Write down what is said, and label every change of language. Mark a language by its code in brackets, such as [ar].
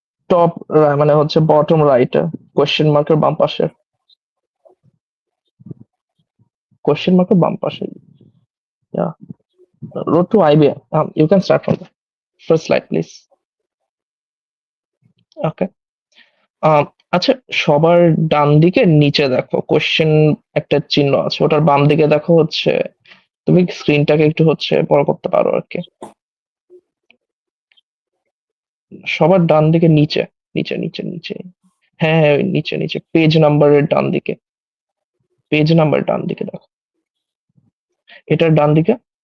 [bn] Top মানে হচ্ছে bottom রাইটে কোয়েশ্চেন মার্কের বাম পাশে, কোয়েশ্চেন মার্কের বাম পাশে। [en] Yeah. Road to IBM. You can start from the first slide, please. Okay. [bn] আচ্ছা, সবার ডান দিকে নিচে দেখো কোয়েশ্চেন একটা চিহ্ন আছে, ওটার বাম দিকে দেখো হচ্ছে, তুমি স্ক্রিনটাকে একটু হচ্ছে বড় করতে পারো আর কি। সবার ডান দিকে নিচে নিচে নিচে নিচে, হ্যাঁ হ্যাঁ, নিচে নিচে পেজ নাম্বারের ডান দিকে, পেজ নাম্বার ডান দিকে দেখো, এটার ডান দিকে।